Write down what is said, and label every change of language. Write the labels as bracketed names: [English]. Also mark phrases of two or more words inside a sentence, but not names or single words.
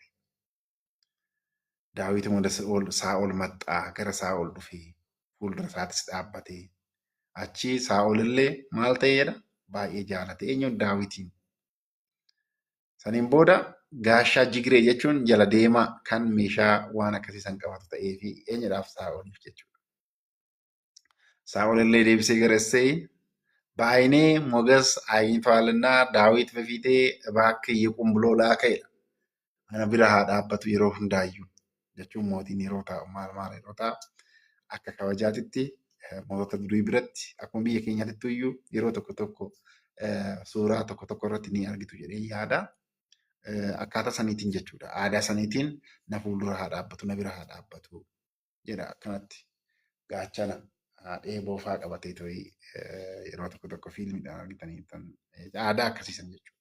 [Oromo] Daawitiin wanda Saa'ol maxxaa gara Saa'ol dhufee fuuldura isaatis dhaabbatee achi Saa'olillee maal ta'e jedha baay'ee jaalate eenyuun Daawitiin. Saniin booda gaashaa Jigree jechuun jala deemaa kan meeshaa waan akkasii san qabatu ta'ee fi eenyudhaaf Saa'oliif jechuudha. Saa'olillee deebisee gara Eseey [Amharic] በዓይኔ ሞገስ አግኝተዋልና ዳዊት በፊቴ እባክህ ይቁም ብሎ ላከ. [Oromo] Ana bira haa dhaabbatu yeroo hundaayyuu jechuun mootiin yeroo taa'u maal yeroo taa'u akka kabajaatitti mootota durii biratti akkuma biyya keenyaatti iyyuu yeroo tokko tokko suuraa tokko tokko irratti ni argitu jedhee yaada. Akkaataa saniitiin jechuudha. Aadaa saniitiin na fuuldura haa dhaabbatu na bira haa dhaabbatu jedha akkanatti gaachana dheeboo fa'aa qabatee ta'ee yeroo tokko tokko fiilmiidhaan argitanii aadaa akkasiisan jechuudha.